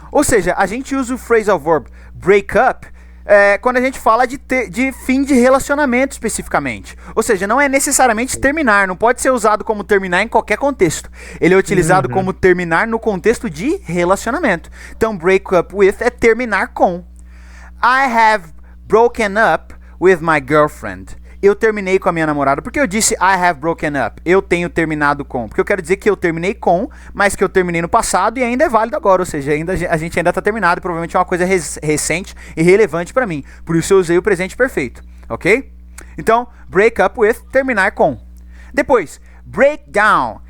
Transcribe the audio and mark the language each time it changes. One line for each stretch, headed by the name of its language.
Portuguese: Ou seja, a gente usa o phrasal verb break up quando a gente fala de fim de relacionamento especificamente. Ou seja, não é necessariamente terminar, não pode ser usado como terminar em qualquer contexto. Ele é utilizado como terminar no contexto de relacionamento. Então, break up with é terminar com.
English: I have broken up with my girlfriend.
Portuguese: Eu terminei com a minha namorada. Por que eu disse
English: I have broken up?
Portuguese: Eu tenho terminado com. Porque eu quero dizer que eu terminei com, mas que eu terminei no passado e ainda é válido agora. Ou seja, a gente ainda está terminado. Provavelmente é uma coisa recente e relevante para mim. Por isso eu usei o presente perfeito. Ok? Então, break up with, terminar com. Depois, break down.